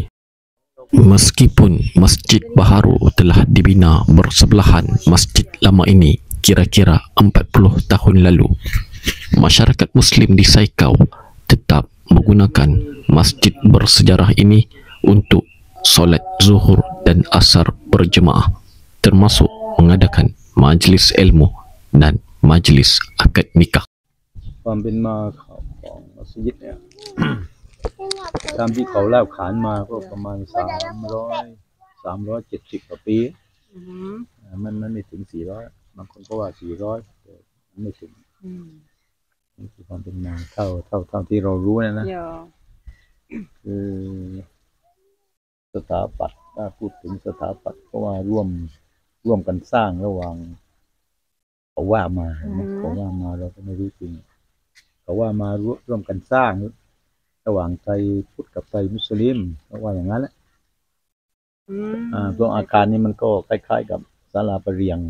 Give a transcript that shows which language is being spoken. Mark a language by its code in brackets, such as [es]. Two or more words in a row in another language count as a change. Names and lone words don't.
[ms] Meskipun Masjid Baharu telah dibina bersebelahan masjid lama ini kira-kira 40 tahun lalu, masyarakat Muslim di Saikau tetap menggunakan masjid bersejarah ini untuk solat zuhur dan asar berjemaah, termasuk mengadakan majlis ilmu dan majlis akad nikah. [th] ความเป็นมาของมัสยิดเนี่ย ตามที่เขาเล่าขานมาก็ประมาณ370 กว่าปีมันไม่ถึง400 บางคนก็ว่า400แต่มันไม่ถึงนี่คือความเป็นมาเท่าที่เรารู้นะคือสถาปัตย์ถ้าพูดถึงสถาปัตย์ก็ว่าร่วมกันสร้างระหว่างเขาว่ามาเราก็ไม่รู้จริงเขาว่ามาร่วมกันสร้างระหว่างไทยพุทธกับไทยมุสลิมก็ว่าอย่างนั้นแหละพวกอาคารนี้มันก็คล้ายๆกับศาลาประเรียง